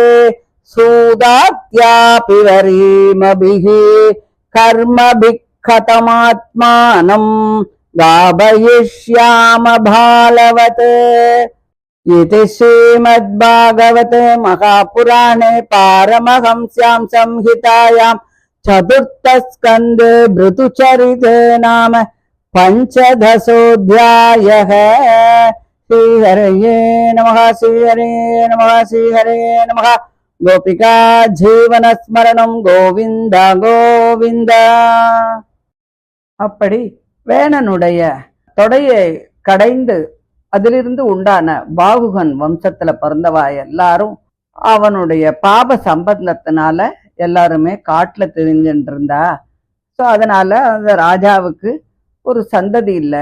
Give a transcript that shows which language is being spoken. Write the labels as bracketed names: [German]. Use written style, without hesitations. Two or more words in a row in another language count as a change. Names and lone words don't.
[Sanskrit] सूदात्यापि वरीमभिः कर्मभिः कथमात्मानं गाभयिष्याम बालवत् इति श्रीमद्भागवते महापुराणे पारमहंस्यां संहितायां चतुर्थस्कन्धे भृतुचरिते नाम पञ्चदशोऽध्यायः। श्रीहरये नमः श्रीहरये नमः श्रीहरये नमः। गोपिका जीवन स्मरणं गोविंद गोविंद। [Tamil] அப்படி வேணனுடைய தொடையை கடைந்து அதிலிருந்து உண்டான பாகுகன் வம்சத்துல பிறந்தவா எல்லாரும் அவனுடைய பாப சம்பந்தத்தினால எல்லாருமே காட்டுல திரிஞ்சுட்டு இருந்தா. ஸோ அதனால அந்த ராஜாவுக்கு ஒரு சந்ததி இல்லை.